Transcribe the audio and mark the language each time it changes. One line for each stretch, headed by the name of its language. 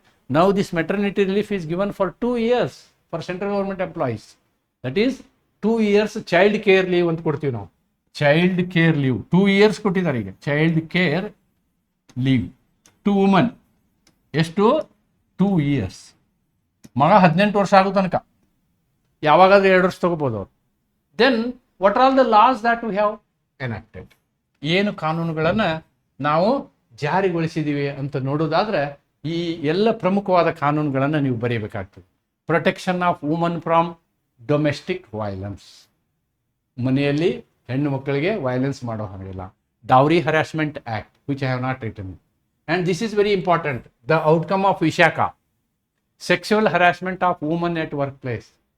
English: Now this maternity relief is given for 2 years for central government employees. That is 2 years child care leave
Kannada: ಅಂತ ಕೊಡ್ತೀವಿ ನಾವು.
English: child care leave 2 years
Kannada: ಕೊಟ್ಟಿದ್ದಾರೆ. ಈಗ
English: child care leave to woman
Kannada: ಎಷ್ಟು?
English: 2 years.
Kannada: ಮಗ 18 ವರ್ಷ ಆಗೋ ತನಕ ಯಾವಾಗಾದ್ರೂ 2 ವರ್ಷ ತಗೋಬೋದು ಅವರು.
English: then what are all the laws that we have enacted,
Kannada: ಏನು ಕಾನೂನುಗಳನ್ನು ನಾವು ಜಾರಿಗೊಳಿಸಿದ್ದೀವಿ ಅಂತ ನೋಡೋದಾದ್ರೆ ಈ ಎಲ್ಲ ಪ್ರಮುಖವಾದ ಕಾನೂನುಗಳನ್ನು ನೀವು ಬರೆಯಬೇಕಾಗ್ತದೆ.
English: protection of woman from domestic violence,
Kannada: ಮನೆಯಲ್ಲಿ ಹೆಣ್ಣು ಮಕ್ಕಳಿಗೆ ವೈಲೆನ್ಸ್ ಮಾಡೋ ಹಾಗಿಲ್ಲ.
English: Dowry harassment act which I have not written. And this is very important, the outcome of Vishaka, sexual harassment of women at workplace.